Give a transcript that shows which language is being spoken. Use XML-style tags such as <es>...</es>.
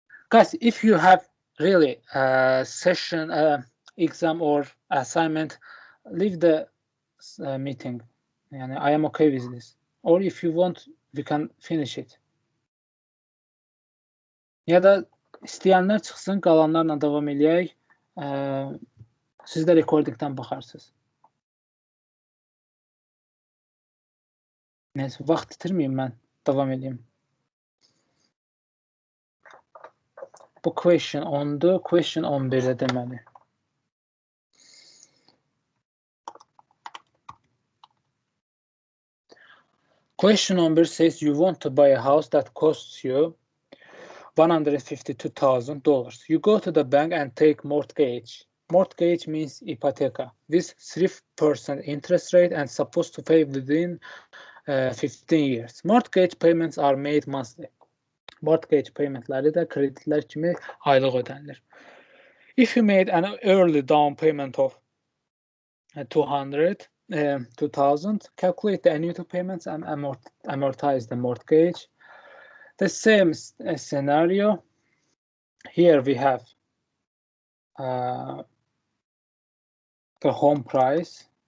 <en>Guys, if you have really a session, exam or assignment, leave the meeting. Yani I am okay with this. Or if you want, we can finish it.</en> <az>Ya da istəyənlər çıxsın, qalanlarla davam eləyək. Siz də recordingdən baxarsınız. Neyse, vaxt itirməyim mən, davam edeyim. Bu question 10'du, question 11'de deməli.</az> <en>Question 11 says you want to buy a house that costs you $152,000. You go to the bank and take mortgage. Mortgage means ipoteka with 3% interest rate and supposed to pay within 15 years. Mortgage payments are made monthly.</en> <az>Mortgage paymentləri də kreditlər kimi aylıq ödənilir.</az> <en>If you made an early down payment of 2,000, calculate the annuity payments and amortize the mortgage. The same scenario. Here we have the home price.</en>